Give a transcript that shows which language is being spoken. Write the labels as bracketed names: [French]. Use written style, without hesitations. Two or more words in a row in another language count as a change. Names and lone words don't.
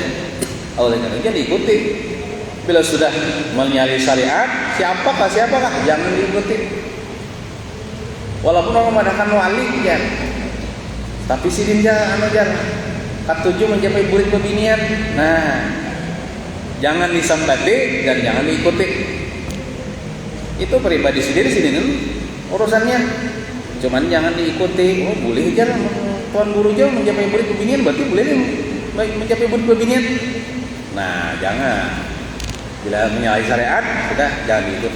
[Indonesian] Oleh karena itu diikuti. Bila sudah menyalahi syariat, siapakah jangan diikuti. [Banjar] Walaupun orang mengadakan wali ya, tapi sidin jar katujuh mencapai burik bebinian. [Indonesian] Nah, jangan disambati dan jangan diikuti. Itu pribadi sendiri urusannya. Cuman jangan diikuti. [Banjar] Oh, boleh jar tuan guru jauh mencapai burik bebinian, berarti boleh mencapai burik bebinian. [Indonesian] Nah, jangan. Bila menyalahi syariat, sudah jangan diikuti.